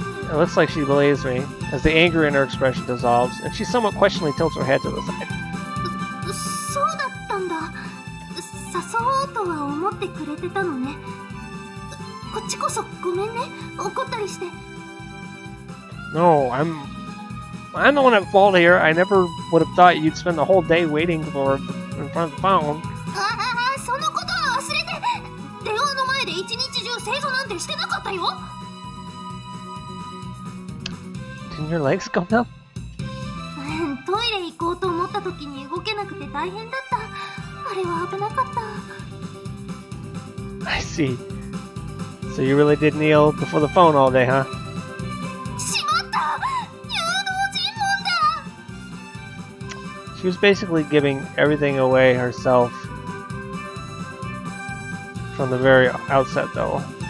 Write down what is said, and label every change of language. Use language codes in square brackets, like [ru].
[en] It looks like she believes me, as the anger in her expression dissolves, and she somewhat questioningly tilts her head to the side. [ja] そうだったんだ。誘おうとは思ってくれてたのね。こっちこそごめんね、怒ったりして。 [en] No, I'm the one at fault here. I never would have thought you'd spend the whole day waiting for in front of the phone. [ja] そのことは忘れて。電話の前で一日中正座なんてしてなかったよ。 [en] Didn't your legs go numb? [ja] トイレ行こうと思った時に動けなくて大変だった。あれは危なかった。 [en] I see. So you really did kneel before the phone all day, huh? [ja] しまった！誘導尋問だ！ [en] She was basically giving everything away herself from the very outset, though.